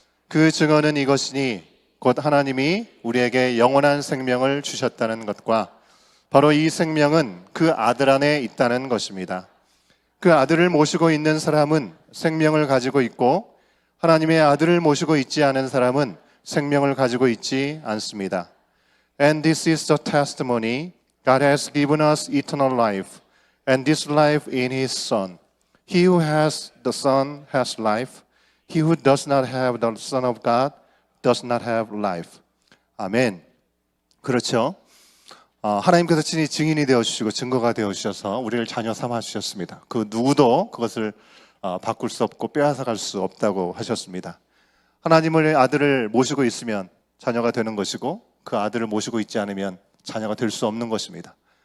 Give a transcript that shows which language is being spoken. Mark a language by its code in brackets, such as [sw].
[ko] 그 증언은 이것이니 곧 하나님이 우리에게 영원한 생명을 주셨다는 것과 바로 이 생명은 그 아들 안에 있다는 것입니다. 그 아들을 모시고 있는 사람은 생명을 가지고 있고 하나님의 아들을 모시고 있지 않은 사람은 생명을 가지고 있지 않습니다. [en] And this is the testimony God has given us eternal life, and this life in His Son. He who has the Son has life. He who does not have the Son of God does not have life. [ko] 아멘. 그렇죠. 하나님께서 친히 증인이 되어주시고 증거가 되어주셔서 우리를 자녀 삼아주셨습니다. 그 누구도 그것을 바꿀 수 없고 빼앗아갈 수 없다고 하셨습니다. 하나님의 아들을 모시고 있으면 자녀가 되는 것이고 그 아들을 모시고 있지 않으면 자녀가 될 수 없는 것입니다.